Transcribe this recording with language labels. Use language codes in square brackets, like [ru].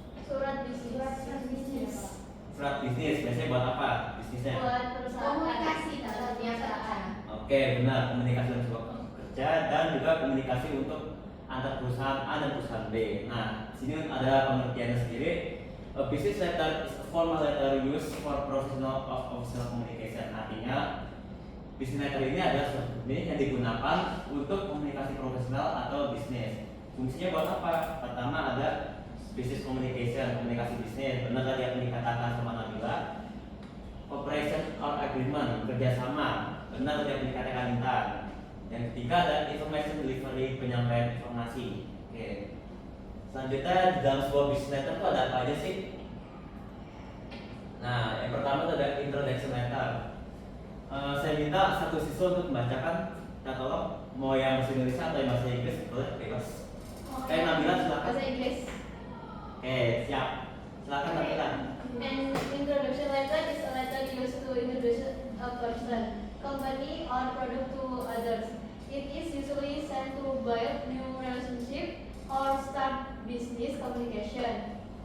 [id] Surat bisnis. Surat bisnis biasanya buat apa? Bisnisnya? Buat perusahaan komunikasi dalam perusahaan. Oke, benar, komunikasi untuk sebuah kerja dan juga komunikasi untuk antar perusahaan A dan perusahaan B. Nah, sini ada pengertiannya sendiri. [en] A business letter is a formal letter used for professional of official communication. [id] Artinya, business letter ini adalah surat resmi yang digunakan untuk komunikasi profesional atau bisnis. Fungsinya buat apa? Pertama ada business communication, komunikasi bisnis. Benar tadi yang dikatakan sama Nabila. Cooperation or agreement, kerjasama. Benar tadi yang dikatakan Intan. Yang ketiga ada information delivery, penyampaian informasi. Oke. Selanjutnya di dalam sebuah business letter itu ada apa aja sih? Nah, yang pertama itu ada introduction letter. Saya minta satu siswa untuk membacakan. Kita tolong mau yang bahasa Indonesia atau yang bahasa Inggris, boleh bebas. Oke, Nabila silakan. Bahasa Inggris. Oke, siap. Silakan Nabila. [en] An introduction letter is a letter used to introduce a person, company, or product to others. It is usually sent to build new relationship or start business communication.